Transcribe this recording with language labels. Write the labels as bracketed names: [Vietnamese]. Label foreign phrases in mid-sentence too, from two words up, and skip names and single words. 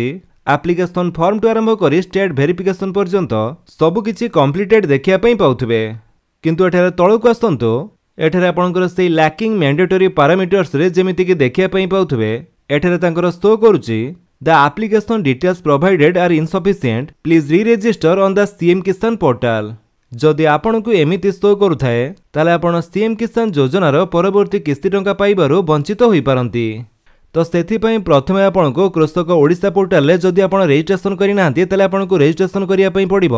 [English] application form [Odia] ଠୁ ଆରମ୍ଭ କରି [English] state verification [Odia] ପର୍ଯ୍ୟନ୍ତ ସବୁ କିଛି କମ୍ପ୍ଲିଟେଡ୍ ଦେଖିବାକୁ ପାଇ ପାରୁଥିବେ। କିନ୍ତୁ ଏଠାରେ ଟିକେ ଆସନ୍ତୁ। ଏଠାରେ ଆପଣଙ୍କର ସେହି [English] lacking mandatory parameters [Odia] ରେ ଯେମିତି କି ଦେଖିବାକୁ ପାଇ ପାରୁଥିବେ ଏଠାରେ ତାଙ୍କର ଶୋ କରୁଛି [English] the application details provided are insufficient please re-register on the CM Kisan portal. [Odia] ଯଦି ଆପଣଙ୍କୁ ଏମିତି ଶୋ କରୁଥାଏ ତାହାଲେ ଆପଣ ସିଏମ କିଷାନ ଯୋଜନାର ପରବର୍ତ୍ତୀ କିସ୍ତି ଟଙ୍କା ପାଇବାରୁ ବଞ୍ଚିତ ହୋଇ ପାରନ୍ତି। ତ ସେଥିପାଇଁ ପ୍ରଥମେ ଆପଣଙ୍କୁ କୃଷକ ଓଡ଼ିଶା ପୋର୍ଟାଲରେ ଯଦି ଆପଣ ରେଜିଷ୍ଟ୍ରେସନ କରି ନାହାନ୍ତି ତାହାଲେ ଆପଣଙ୍କୁ ରେଜିଷ୍ଟ୍ରେସନ କରିବାକୁ ପଡ଼ିବ।